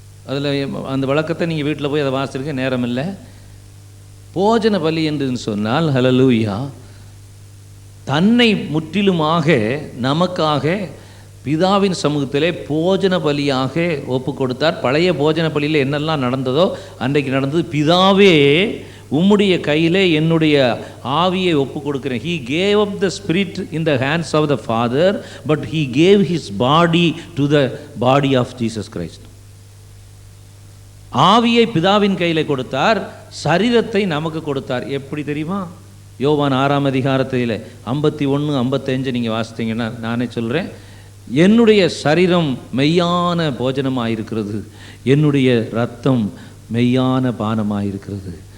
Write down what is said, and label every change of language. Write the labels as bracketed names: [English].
[Tamil] அதில் அந்த வழக்கத்தை நீங்கள் வீட்டில் போய் அதை வாசிருக்க நேரம் இல்லை. போஜன பலி என்று சொன்னால் ஹல்லேலூயா, தன்னை முற்றிலுமாக நமக்காக பிதாவின் சமூகத்திலே போஜன பலியாக ஒப்பு கொடுத்தார். பழைய போஜன பலியில் என்னெல்லாம் நடந்ததோ அன்றைக்கு நடந்தது. பிதாவே, உம்முடைய கையிலே என்னுடைய ஆவியை ஒப்பு கொடுக்கிறேன். [English] He gave up the spirit in the hands of the Father, but he gave his body to the body of Jesus Christ. [Tamil] ஆவியை பிதாவின் கையிலே கொடுத்தார், சரீரத்தை நமக்கு கொடுத்தார். எப்படி தெரியுமா? யோவான் 6ஆம் அதிகாரத்தில் 51, 55 நீங்கள் வாசித்தீங்கன்னா நானே சொல்கிறேன். என்னுடைய சரீரம் மெய்யான போஜனமாயிருக்கிறது, என்னுடைய இரத்தம் மெய்யான பானமாயிருக்கிறது.